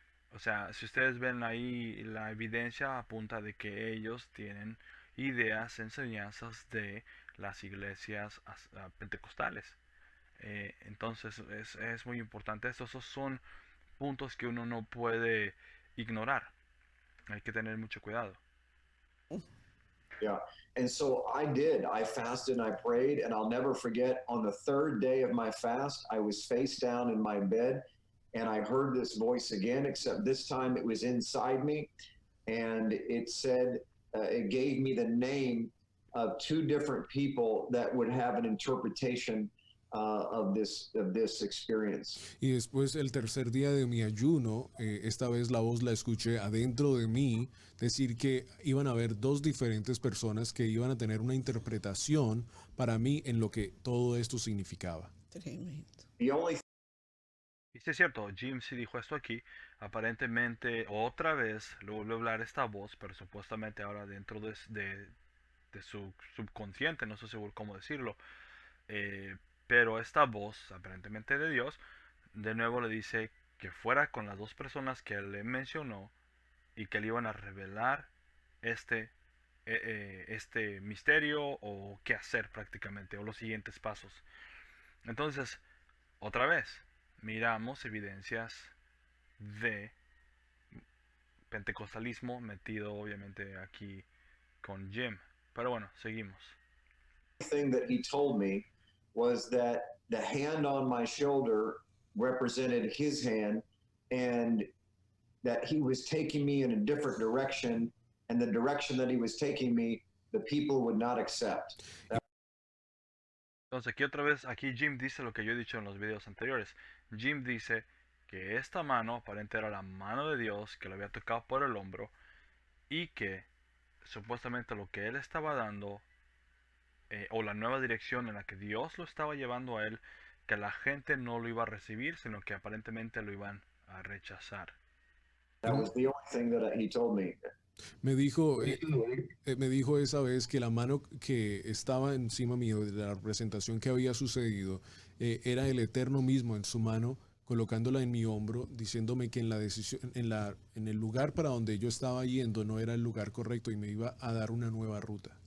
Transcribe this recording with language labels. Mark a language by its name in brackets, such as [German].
[Spanish] O sea, si ustedes ven ahí, la evidencia apunta de que ellos tienen ideas, enseñanzas de las iglesias pentecostales. Entonces es muy importante. Estos son puntos que uno no puede ignorar. Hay que tener mucho cuidado. [English] Yeah. And so I did. I fasted and I prayed, and I'll never forget on the third day of my fast, I was face down in my bed and I heard this voice again, except this time it was inside me. And it said, it gave me the name of two different people that would have an interpretation of this experience. [Spanish] Y después el tercer día de mi ayuno, esta vez la voz la escuché adentro de mí decir que iban a haber dos diferentes personas que iban a tener una interpretación para mí en lo que todo esto significaba. Tremendo. [English] The only [Spanish] Y sí es cierto, Jim sí dijo esto aquí. Aparentemente otra vez le volvió a hablar esta voz, pero supuestamente ahora dentro de su subconsciente, no estoy seguro cómo decirlo. Pero esta voz, aparentemente de Dios, de nuevo le dice que fuera con las dos personas que él le mencionó y que le iban a revelar este misterio o qué hacer prácticamente, o los siguientes pasos. Entonces, otra vez, miramos evidencias de pentecostalismo metido obviamente aquí con Jim. Pero bueno, seguimos. [English] thing that he told me was that the hand on my shoulder represented his hand, and that he was taking me in a different direction, and the direction that he was taking me, the people would not accept. [Spanish] Entonces aquí otra vez, aquí Jim dice lo que yo he dicho en los videos anteriores. Jim dice que esta mano aparente era la mano de Dios que lo había tocado por el hombro y que supuestamente lo que él estaba dando o la nueva dirección en la que Dios lo estaba llevando a él, que la gente no lo iba a recibir, sino que aparentemente lo iban a rechazar. [English] That was the only thing that he told me. [Spanish] Me dijo esa vez que la mano que estaba encima mío de la representación que había sucedido era el Eterno mismo en su mano, colocándola en mi hombro, diciéndome que en la decisión, en el lugar para donde yo estaba yendo no era el lugar correcto y me iba a dar una nueva ruta.